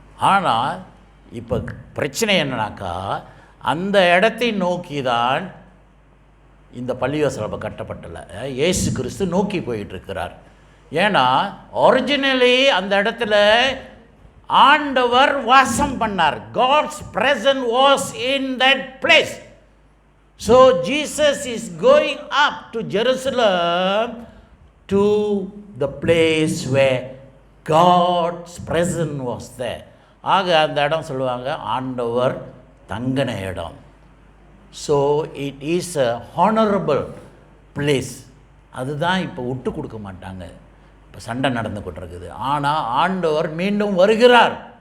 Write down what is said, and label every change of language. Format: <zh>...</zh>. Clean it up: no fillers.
<ta>ஆனால் இப்போ பிரச்சனை என்னன்னாக்கா அந்த இடத்தை நோக்கி தான் இந்த பள்ளிவாசல் இப்போ கட்டப்பட்டல இயேசு கிறிஸ்து நோக்கி போயிட்டுருக்கிறார். ஏன்னா ஒரிஜினலி அந்த இடத்துல ஆண்டவர் வாசம் பண்ணார்.</ta> <en>God's presence was in that place. So Jesus is going up to Jerusalem to the place where God's presence was there.</en> <ta>ஆக அந்த இடம் சொல்லுவாங்க ஆண்டவர் தங்கின இடம்.</ta> <en>So it is a honourable place.</en> <ta>அதுதான் இப்போ விட்டு கொடுக்க மாட்டாங்க. இப்போ சண்டை நடந்து கொண்டிருக்குது. ஆனால் ஆண்டவர் மீண்டும் வருகிறார்.</ta>